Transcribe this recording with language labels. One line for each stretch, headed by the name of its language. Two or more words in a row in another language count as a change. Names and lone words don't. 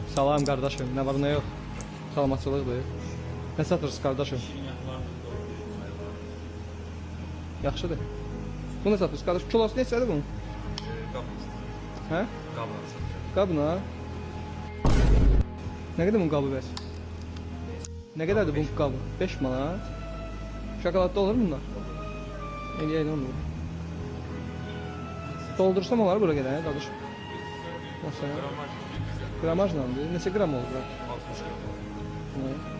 Turkish: Salam kardeşim. Ne var ne yok. Salamatçılıqdır. Ne satırsınız kardeşim?
Azerbaijani: Yaxşıdır.
Turkish: Bu ne satıyorsunuz kardeşim? Kilosu ne istedi bunun? He? Qabına. Ne kadar bunun qabı bəs? Ne kadardır bunun qabı? 5 manat. Şokoladda olur mu bunlar?
Azerbaijani: Eləyəyin olur. Doldursam olar bura qədər, qardaşım. Məsələn.
Turkish: Gramajla mı?
Azerbaijani: Neçə gram olur bura? 60 gram.